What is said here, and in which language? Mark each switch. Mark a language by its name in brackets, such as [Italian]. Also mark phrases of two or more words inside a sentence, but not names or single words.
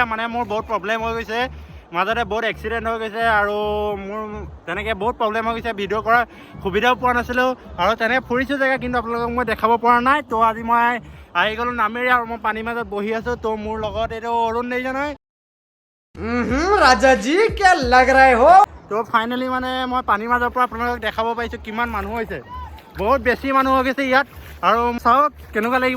[Assamese] মানে মোৰ বহুত প্ৰব্লেম হৈ গৈছে, মাজতে বহুত এক্সিডেণ্ট হৈ গৈছে, আৰু মোৰ তেনেকৈ বহুত প্ৰব্লেম হৈ গৈছে, ভিডিঅ' কৰাৰ সুবিধাও পোৱা নাছিলোঁ, আৰু তেনেকৈ ফুৰিছোঁ জেগা, কিন্তু আপোনালোকক মই দেখাব পৰা নাই। তো আজি মই আহি গ'লোঁ নামেৰি, আৰু মই পানীৰ মাজত বহি আছোঁ। তো মোৰ লগত এইটো অৰুণ দেখিছে নহয়, [Hindi] राजा जी क्या लग रहे हो। [Assamese] তো ফাইনেলি মানে মই পানীৰ মাজৰ পৰা আপোনালোকক দেখাব পাৰিছোঁ কিমান মানুহ হৈছে। বহুত বেছি মানুহ হৈ গৈছে ইয়াত, আৰু চাওক কেনেকুৱা লাগিব।